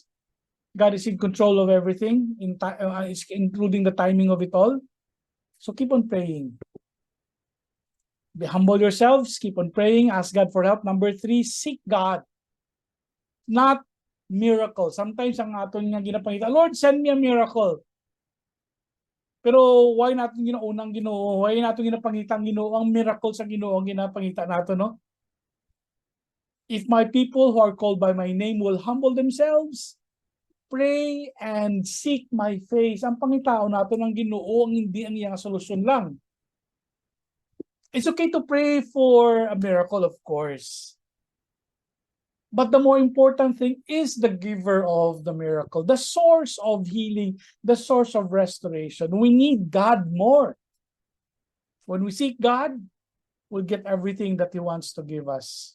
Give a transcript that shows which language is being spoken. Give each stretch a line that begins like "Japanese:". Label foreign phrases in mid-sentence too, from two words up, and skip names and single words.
English: God is in control of everything, including the timing of it all. So keep on praying. Be humble yourselves. Keep on praying. Ask God for help. Number 3, seek God. Not miracle.
Hiligaynon: Sometimes ang aton nga ginapangita,
English: Lord, send me a miracle.
Hiligaynon: Pero why natin ginaunang Ginoo? Why natin ginapangitang Ginoo? Ang miracle sa Ginoo ang ginapangita nato, no?
English: If my people who are called by my name will humble themselves, pray and seek my face.
Hiligaynon: Ang pangitao nato ng Ginoo ang hindi ang iyang solusyon lang.
English: It's okay to pray for a miracle, of course. But the more important thing is the giver of the miracle, the source of healing, the source of restoration. We need God more. When we seek God, we'll get everything that He wants to give us.